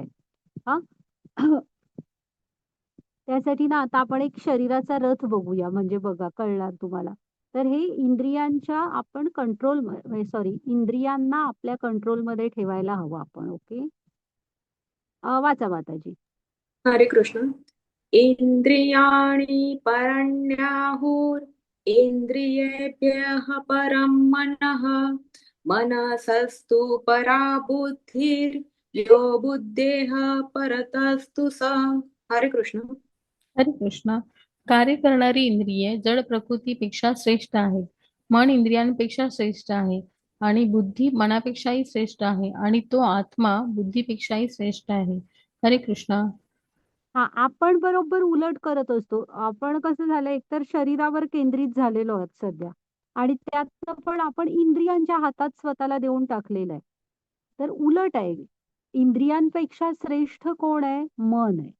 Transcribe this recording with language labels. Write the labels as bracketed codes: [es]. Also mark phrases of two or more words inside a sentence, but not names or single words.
[mr] हा त्यासाठी ना आता आपण एक शरीराचा रथ बघूया, म्हणजे बघा कळणार तुम्हाला. तर हे इंद्रियांच्या आपण कंट्रोल, सॉरी, इंद्रियांना आपल्या कंट्रोलमध्ये ठेवायला हवं आपण. ओके, वाचा माताजी. [sa] हरे कृष्ण. इंद्रियाणि परण्याहुर इंद्रियेभ्यः परं मनः मनसस्तु परा बुद्धिर यो बुद्धेः परतस्तु स. हरे कृष्ण. हरे कृष्ण. [mr] कार्य करणारी इंद्रिये जड प्रकृतीपेक्षा श्रेष्ठ आहेत. मन इंद्रियांपेक्षा श्रेष्ठ आहे आणि बुद्धी मनापेक्षाही श्रेष्ठ आहे आणि तो आत्मा बुद्धीपेक्षाही श्रेष्ठ आहे. [sa] हरे कृष्ण. [mr] हा, आपण बरोबर उलट करत असतो. आपण कसं झालं, एकतर शरीरावर केंद्रित झालेलो आहोत सध्या, आणि त्यात पण आपण इंद्रियांच्या हातात स्वतःला देऊन टाकलेलं आहे. तर उलट आहे, इंद्रियांपेक्षा श्रेष्ठ कोण आहे? मन आहे.